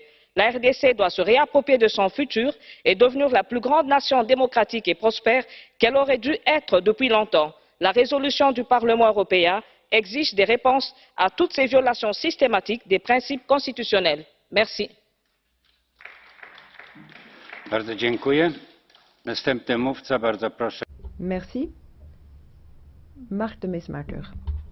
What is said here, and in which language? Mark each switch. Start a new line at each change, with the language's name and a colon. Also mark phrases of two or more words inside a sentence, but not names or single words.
French: La RDC doit se réapproprier de son futur et devenir la plus grande nation démocratique et prospère qu'elle aurait dû être depuis longtemps. La résolution du Parlement européen exige des réponses à toutes ces violations systématiques des principes constitutionnels. Merci.
Polish: Bardzo dziękuję. Następny mówca, bardzo proszę.
French: Merci. Marc de Mesmaeker.